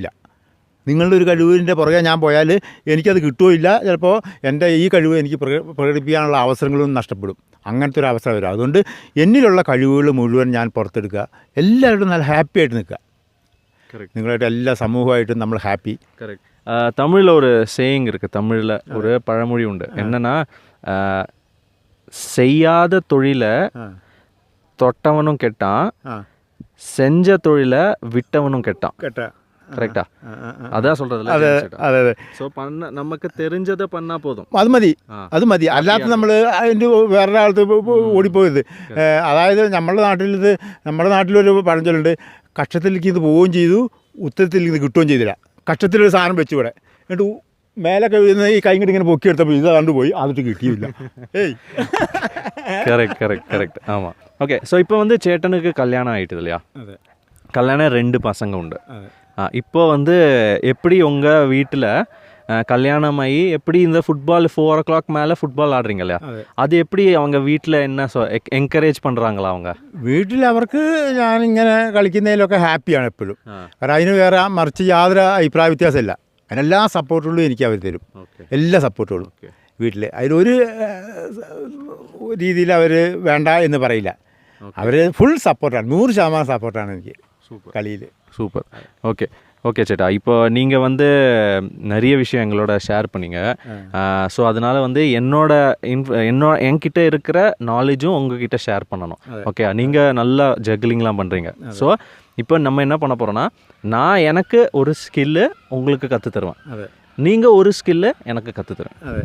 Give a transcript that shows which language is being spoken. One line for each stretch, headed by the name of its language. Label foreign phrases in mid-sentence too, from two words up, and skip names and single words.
Malayalam: നിങ്ങളുടെ ഒരു കഴിവിൻ്റെ പുറകെ ഞാൻ പോയാൽ എനിക്കത് കിട്ടുകയില്ല. ചിലപ്പോൾ എൻ്റെ ഈ കഴിവ് എനിക്ക് പ്രകടിപ്പിക്കാനുള്ള അവസരങ്ങളും നഷ്ടപ്പെടും. അങ്ങനത്തെ ഒരു അവസ്ഥ വരും. അതുകൊണ്ട് എന്നിലുള്ള കഴിവുകൾ മുഴുവൻ ഞാൻ പുറത്തെടുക്കുക, എല്ലാവരും നല്ല ഹാപ്പി ആയിട്ട് നിൽക്കുക. നിങ്ങളായിട്ട് എല്ലാ സമൂഹമായിട്ടും നമ്മൾ ഹാപ്പി.
Tamil: தமிழில் ஒரு சேயிங் இருக்குது, தமிழில் ஒரு பழமொழி உண்டு. என்னென்னா, செய்யாத தொழிலை தொட்டவனும் கெட்டான், செஞ்ச தொழிலை விட்டவனும் கெட்டான். கரெக்டா? அதான் சொல்றதுல.
Malayalam: അതെ.
Tamil: സോ നമുക്ക് தெரிஞ்சதை பண்ணா போதுം.
Malayalam: അത് മതി. അല്ലാത്ത നമ്മൾ അതിൻ്റെ വേറെ ആളത്ത് ഓടിപ്പോയത്. അതായത് നമ്മുടെ നാട്ടിലൊരു പഴഞ്ചൊല്ലുണ്ട്, കക്ഷത്തിലേക്ക് ഇത് പോവുകയും ചെയ്തു, ഉത്തരത്തിലേക്ക് ഇത് കിട്ടുകയും ചെയ്തില്ല. കക്ഷത്തിലൊരു സാധനം വെച്ചു ഇവിടെ, എന്നിട്ട് മേലൊക്കെ ഈ കൈ ഇങ്ങനെ പൊക്കിയെടുത്തപ്പോൾ ഇത് കണ്ടുപോയി, അതിട്ട് കിട്ടിയില്ല.
Tamil: கரெக்ட். ஆமாம். ஓகே. ஸோ இப்போ வந்து சேட்டனுக்கு கல்யாணம் ஆகிட்டுது இல்லையா? கல்யாணம் 2 பசங்க உண்டு. இப்போ வந்து எப்படி உங்கள் வீட்டில் கல்யாணமாகி எப்படி இந்த ஃபுட்பால் 4 o'clock மேலே ஃபுட்பால் ஆடுறீங்க இல்லையா? அது எப்படி அவங்க வீட்டில் என்ன എൻകറേജ് பண்ணுறாங்களா? அவங்க
Malayalam: വീട്ടിൽ അവർക്ക് ഞാനിങ്ങനെ കളിക്കുന്നതിലൊക്കെ ഹാപ്പിയാണ് എപ്പോഴും. കാരണം അതിന് വേറെ മറിച്ച് യാതൊരു അഭിപ്രായ വ്യത്യാസമില്ല. അതിനെല്ലാ സപ്പോർട്ടുകളും എനിക്ക് അവർ തരും, എല്ലാ സപ്പോർട്ടുകളും വീട്ടിൽ. അതിലൊരു രീതിയിൽ അവർ വേണ്ട എന്ന് പറയില്ല. അവർ ഫുൾ സപ്പോർട്ടാണ്, 100% സപ്പോർട്ടാണ് എനിക്ക് കളിയിൽ.
Tamil: சூப்பர். ஓகே. ஓகே சேட்டா, இப்போ நீங்கள் வந்து நிறைய விஷயம் எங்களோட ஷேர் பண்ணீங்க. ஸோ அதனால் வந்து என்கிட்ட இருக்கிற நாலேஜும் உங்ககிட்ட ஷேர் பண்ணணும். ஓகே, நீங்கள் நல்லா ஜக்லிங்லாம் பண்ணுறீங்க. ஸோ இப்போ நம்ம என்ன பண்ண போகிறோன்னா, நான் எனக்கு ஒரு ஸ்கில்லு உங்களுக்கு கற்று தருவேன், நீங்கள் ஒரு ஸ்கில்லு எனக்கு கற்று தருவேன்.